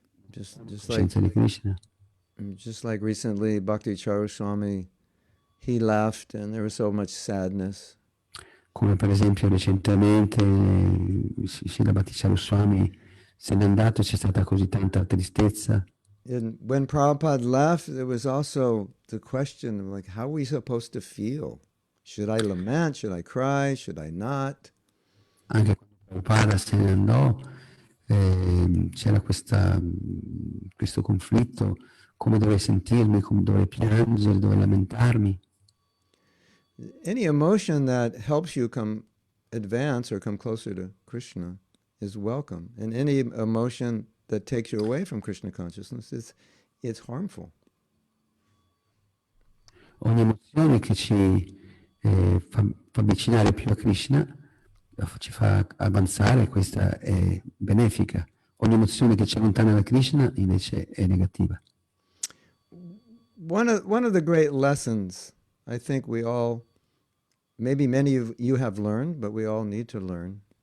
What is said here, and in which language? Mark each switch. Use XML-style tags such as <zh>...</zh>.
<en>Just like</en> <it>coscienza di Krishna.</it> <en>just like recently, Bhakti Charu Swami, he left and there was so much sadness.</en> <it>Come per esempio recentemente Srila Bhattacharya Swami se n'è andato e c'è stata così tanta tristezza.</it> <en>And when Prabhupada left, there was also the question of like, how are we supposed to feel? Should I lament? Should I cry? Should I not?</en> <it>Anche quando Prabhupada se ne andò c'era questo conflitto, come dovrei sentirmi, come dovrei piangere, dovrei lamentarmi.</it> <en>Any emotion that helps you advance or come closer to Krishna is welcome. And any emotion that takes you away from Krishna consciousness it's harmful.</en> <it>Ogni emozione che ci fa avvicinare più a Krishna, ci fa avanzare, questa è benefica. Ogni emozione che ci allontana da Krishna invece è negativa.</it> <en>One of the great lessons I think we all, maybe many of you have learned, but we all need to learn.</en>